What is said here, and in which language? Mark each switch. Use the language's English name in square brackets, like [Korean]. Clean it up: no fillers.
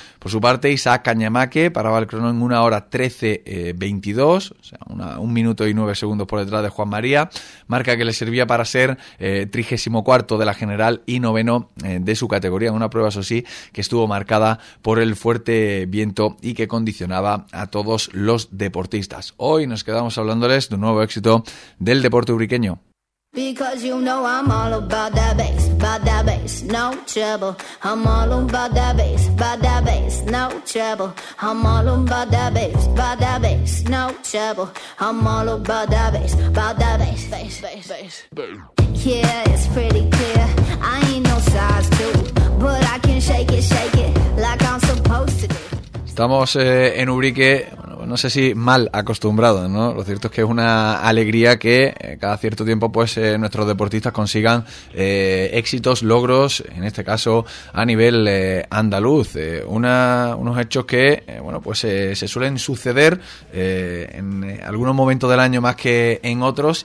[Spanish] Por su parte, Isaac Cañamaque paraba el crono en 1:13:22, o sea, 1:09:00 por detrás de Juan María, marca que le servía para ser 34º de la general y 9º de su categoría, en una prueba, eso sí, que estuvo marcada por el fuerte viento y que condicionaba a todos los deportistas. Hoy nos quedamos hablándoles de un nuevo éxito del deporte ubriqueño. [English] Because you know I'm all about that bass, no trouble. I'm all about that bass, no trouble. I'm all about that bass, no trouble. I'm all about that bass, bass. Yeah, it's pretty clear, I ain't no size 2, but I can shake it, like I'm supposed to do. [Spanish] Estamos en Ubrique, no sé si mal acostumbrado, ¿no? Lo cierto es que es una alegría que cada cierto tiempo pues nuestros deportistas consigan éxitos, logros, en este caso a nivel andaluz. Unos hechos que se suelen suceder en algunos momentos del año más que en otros.